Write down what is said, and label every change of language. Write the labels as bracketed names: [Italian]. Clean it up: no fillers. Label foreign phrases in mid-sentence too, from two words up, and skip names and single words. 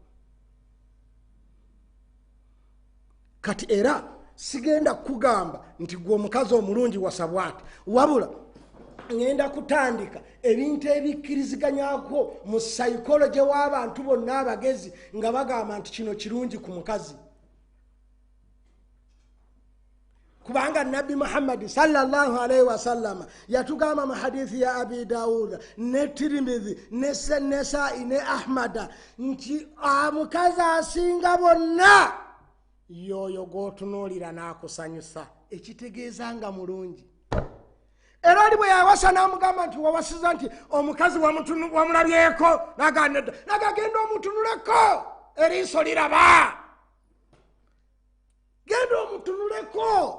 [Ganda] Kati era sigenda kugamba nti gwe omukazi omulungi wasabwati, wabula ngenda kutandika ebintu ebikkiriziganyako mu psychology w'abantu bonna abagezi nga bagamba nti kino kirungi ku mukazi. Kubanga Nabi Muhammad [Arabic] صلى الله عليه وسلم [Ganda] yatugamba mu hadithi ya Abi Dawud ne Tirmidhi ne Nasa'i ne Ahmad nti omukazi asinga bonna yoyo g'otunuulira n'akusanyusa, ekitegeeza nga mulungi. Era oli bwe yawasa n'amugamba nti wawasiza nti omukazi wamulabyeko nagagenda omutunuleko eriiso liraba, genda omutunuleko.